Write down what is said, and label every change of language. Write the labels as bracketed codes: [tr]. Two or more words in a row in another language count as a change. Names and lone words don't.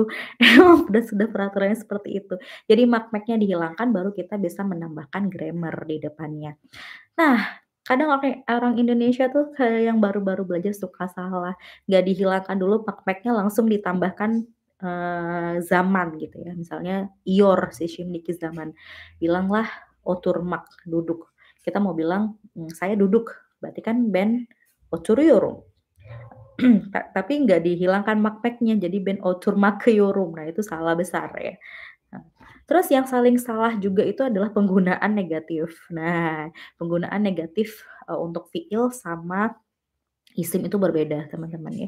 [id] Emang sudah peraturannya seperti itu. Jadi [tr] mak, mek-nya [id] dihilangkan baru kita bisa menambahkan grammar di depannya. Nah, kadang orang Indonesia tuh kayak yang baru-baru belajar suka salah, nggak dihilangkan dulu pakpeknya langsung ditambahkan, zaman gitu ya. Misalnya iyor si [tr] şimdiki zaman, [id] bilanglah oturmak, duduk. Kita mau bilang, "Saya duduk," berarti kan [tr] ben oturuyorum. [id] Tapi nggak dihilangkan makpeknya, jadi [tr] ben oturmakıyorum. [id] Nah itu salah besar ya. Nah, terus yang saling salah juga itu adalah penggunaan negatif. Nah, penggunaan negatif, untuk fiil sama isim itu berbeda teman-teman ya.